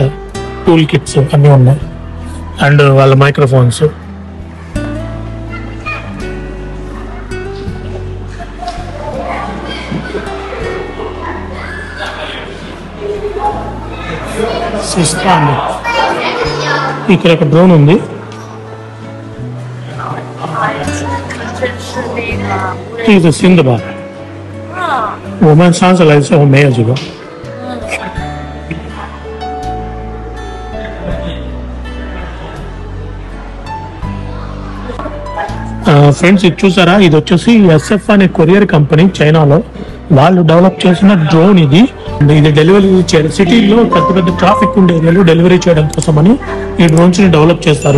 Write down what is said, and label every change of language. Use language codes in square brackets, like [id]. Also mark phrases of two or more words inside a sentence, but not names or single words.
[en] tool kits [te] అన్నీ ఉన్నాయి అండ్ వాళ్ళ మైక్రోఫోన్స్. ఇక్కడ ఒక డ్రోన్ ఉంది. [zh] 这是新的吧？我们上次来的时候没有这个。 [te] ఫ్రెండ్స్ ఇది చూసారా? ఇది వచ్చేసి ఎస్ఎఫ్ అనే కొరియర్ కంపెనీ చైనాలో వాళ్ళు డెవలప్ చేసిన డ్రోన్ ఇది. ఇది డెలివరీ చేయడం, సిటీలో పెద్ద పెద్ద ట్రాఫిక్ ఉండే ఏరియాలో డెలివరీ చేయడం కోసమని ఈ డ్రోన్స్ ని డెవలప్ చేస్తారు.